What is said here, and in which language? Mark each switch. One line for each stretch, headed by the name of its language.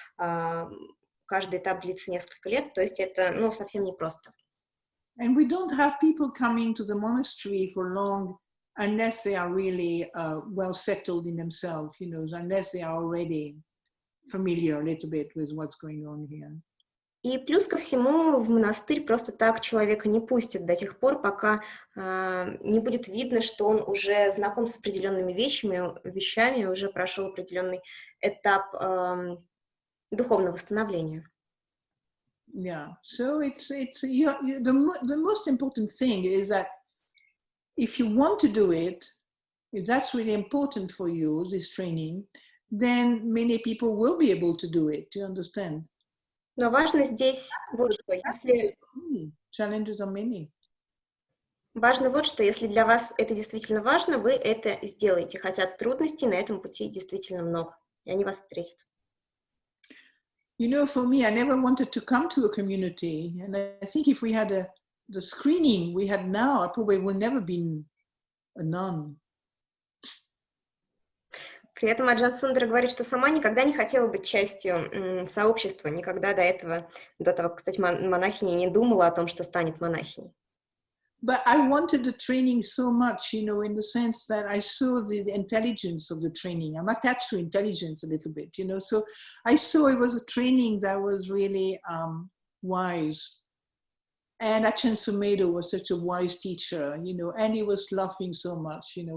Russian: Каждый этап длится несколько лет, то есть это, совсем непросто.
English: And we don't have people coming to the monastery for long unless they are really well settled in themselves, unless they are already familiar a little bit with what's going on here.
Russian: И плюс ко всему в монастырь просто так человека не пустят до тех пор, пока не будет видно, что он уже знаком с определенными вещами, уже прошел определенный этап духовного восстановления.
English: Yeah, so the most important thing is that if you want to do it, if that's really important for you, this training, then many people will be able to do it. Do you understand?
Russian: Но важно здесь вот что,
English: Challenges are many.
Russian: Важно вот что, если для вас это действительно важно, вы это сделаете, хотя трудностей на этом пути действительно много, и они вас встретят.
English: For me, I never wanted to come to a community, and I think if we had the screening we had now, I probably would never been a nun.
Russian: При этом Аджан Сундара говорит, что сама никогда не хотела быть частью сообщества, никогда до того, как стать монахиней, не думала о том, что станет монахиней.
English: But I wanted the training so much, you know, in the sense that I saw the intelligence of the training. I'm attached to intelligence a little bit, you know. So I saw it was a training that was really wise. And Aджан Сундарой was such a wise teacher, you know, and he was laughing so much, you know.